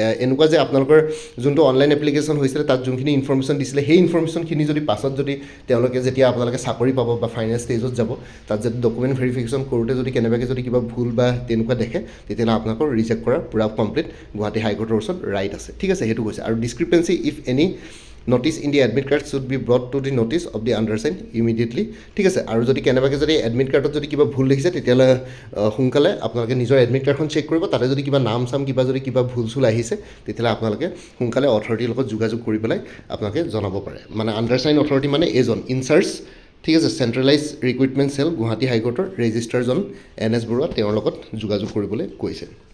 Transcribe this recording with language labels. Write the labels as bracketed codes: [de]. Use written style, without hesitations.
[as] এনেকুৱা যে আপোনালোকৰ যোনটো অনলাইন এপ্লিকেশ্যন হৈছিলে তাত যোনখিনি ইনফৰ্মেশ্যন দিছিলে সেই ইনফৰ্মেশ্যনখিনি যদি পাছত যদি তেওঁলোকে যেতিয়া আপোনালোকে চাকৰি পাব বা ফাইনেল ষ্টেজত যাব, তাত যদি ডকুমেণ্ট ভেৰিফিকেশ্যন কৰোঁতে যদি কেনেবাকৈ যদি কিবা ভুল বা তেনেকুৱা দেখে, তেতিয়াহ'লে আপোনালোকৰ ৰিজেক্ট কৰাৰ পূৰা কমপ্লিট গুৱাহাটী হাইকোৰ্টৰ ওচৰত ৰাইট আছে, ঠিক আছে। সেইটো কৈছে আৰু [en] discrepancy if any notice in the admit card should be brought to the notice of the undersigned immediately, [as] ঠিক আছে। আৰু যদি কেনেবাকৈ যদি এডমিট কাৰ্ডত যদি কিবা ভুল দেখিছে তেতিয়াহ'লে সোনকালে আপোনালোকে নিজৰ এডমিট কাৰ্ডখন চেক কৰিব, তাতে যদি কিবা নাম চাম কিবা ভুল চুল আহিছে তেতিয়াহ'লে আপোনালোকে সোনকালে অথৰিটিৰ লগত যোগাযোগ কৰি পেলাই আপোনালোকে জনাব পাৰে। মানে আণ্ডাৰচাইন অথৰিটি মানে এজন ইনচাৰ্জ, ঠিক আছে, চেণ্ট্ৰেলাইজ recruitment cell Guwahati হাইকোৰ্টৰ ৰেজিষ্ট্ৰাৰজন NS Barua, তেওঁৰ লগত যোগাযোগ কৰিবলৈ কৈছে।